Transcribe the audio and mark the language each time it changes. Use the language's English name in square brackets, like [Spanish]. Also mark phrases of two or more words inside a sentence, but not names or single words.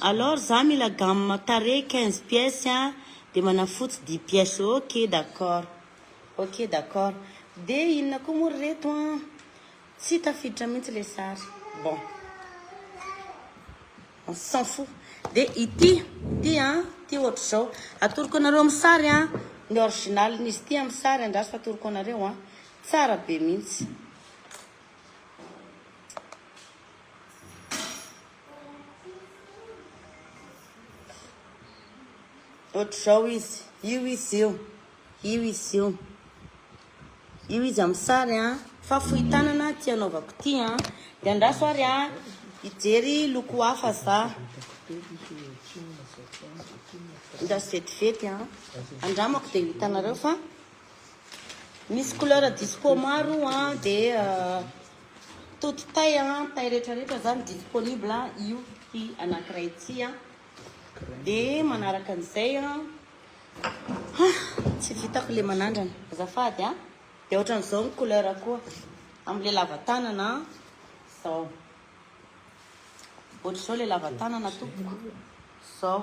[Malagasy] Alors za mila gamme taré 15 pièces hein, de manafotsy 10 pièces. [French] Ok d'accord. Ok d'accord. [Malagasy] De inona koa moa reto hein. Tsy tafiditra mihitsy le sary. [French] Bon. On s'en fout. [Malagasy] De ity hein, ty ohatra zao. Atoroko anareo amin'ny sary hein. Ny original nisy ty amin'ny sary andraso atoroko anareo hein. Tsara be mihitsy. Ohatra zao izy. Io izy io. Io izy io. Io izy amin'ny sary hein. Fa fohy tanana ty anaovako ty hein. De andraso ary hein. Ijery loko hafa za. Andraso vetivety hein. Andramako de hitanareo fa misy [French] couleur dispo [Malagasy] maro hein. [French] De toute taille hein. [Malagasy] Taille rehetrarehetra zany disponible hein. Io ty anankiray ty hein. De manaraka an'izay hein. Tsy vitako le manandrana azafady hein. De ohatran'izao ny couleur koa am'le lavatanana zao. Ohatra zao le lavatanana tompoko zao.